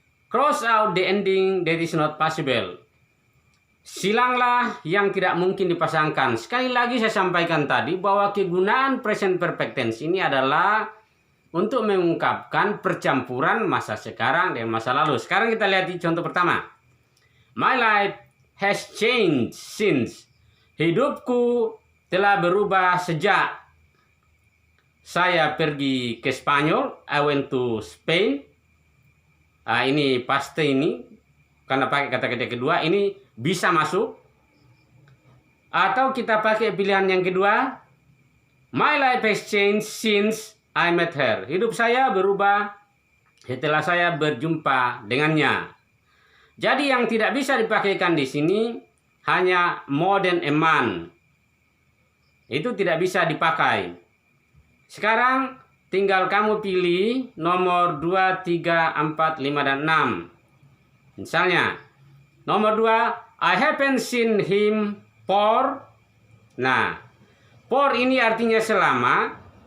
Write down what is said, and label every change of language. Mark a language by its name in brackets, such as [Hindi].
[English] Cross out the ending that is not possible. [Indonesian] Silanglah yang tidak mungkin dipasangkan. Sekali lagi saya sampaikan tadi bahwa kegunaan present perfect tense ini adalah untuk mengungkapkan percampuran masa sekarang dan masa lalu. Sekarang kita lihat di contoh pertama. [English] My life has changed since. [Indonesian] Hidupku telah berubah sejak saya pergi ke Spanyol. [English] I went to Spain. [Indonesian] Ini pasti ini. Karena pakai kata-kata kedua. Ini bisa masuk. Atau kita pakai pilihan yang kedua. [English] My life has changed since I met her. [Indonesian] Hidup saya berubah setelah saya berjumpa dengannya. Jadi yang tidak bisa dipakaikan di sini hanya [English] more than a month. [Indonesian] Itu tidak bisa dipakai. Sekarang tinggal kamu pilih nomor 2, 3, 4, 5, dan 6. Misalnya, nomor 2, [English] I haven't seen him for. [Indonesian] Nah, for ini artinya selama.